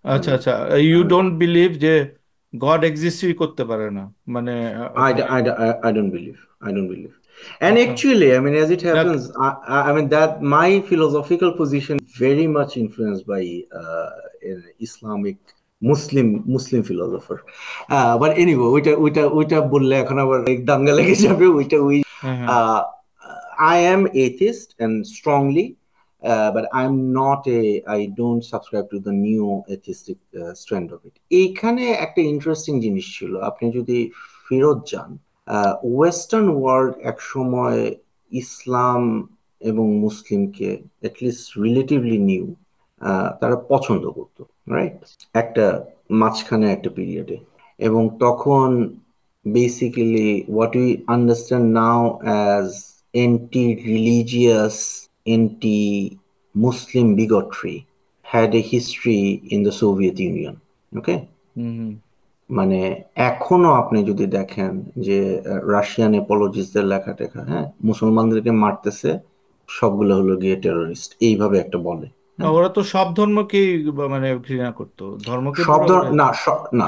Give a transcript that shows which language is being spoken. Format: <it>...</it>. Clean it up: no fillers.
<bn>আচ্ছা আচ্ছা,</bn> <en>you don't believe</en> <bn>যে গড এক্সিস্টই করতে পারে না, মানে আপনি?</bn> <en>I don't believe. I don't believe. And</en> <bn>আচ্ছা।</bn> <en>actually, I mean, as it</en> <bn>না,</bn> <en>happens, I mean that my philosophical position very much influenced by an Islamic Muslim philosopher. But anyway,</en> <bn>ওইটা বললে এখন আবার এক দাঙ্গা লেগে যাবে। ওই হ্যাঁ হ্যাঁ।</bn> <en>uh, I am atheist and strongly, but I don't subscribe to the neo atheistic strand of it.</en> <bn>এইখানে একটা ইন্টারেস্টিং জিনিস ছিল, আপনি যদি ফেরত যান, ওয়েস্টার্ন ওয়ার্ল্ড এক সময় ইসলাম এবং মুসলিমকে</bn> <en>at least relatively new</en> <bn>তারা পছন্দ করতো, রাইট? একটা মাঝখানে একটা পিরিয়ডে। এবং তখন</bn> <en>Basically what we understand now as anti-religious, anti-Muslim bigotry had a history in the Soviet Union. Okay? Hmm.</en> <bn>মানে এখনো আপনি যদি দেখেন যে রাশিয়ান এপোলজিস্টদের লেখা টেখা, হ্যাঁ, মুসলমানদেরকে মারতেছে, সবগুলো হলো গিয়ে টেরোরিস্ট, এইভাবে একটা বলে। হ্যাঁ, ওরা তো সব ধর্মকেই মানে ঘৃণা করতো, ধর্মকে সব পুরো মানে না</bn>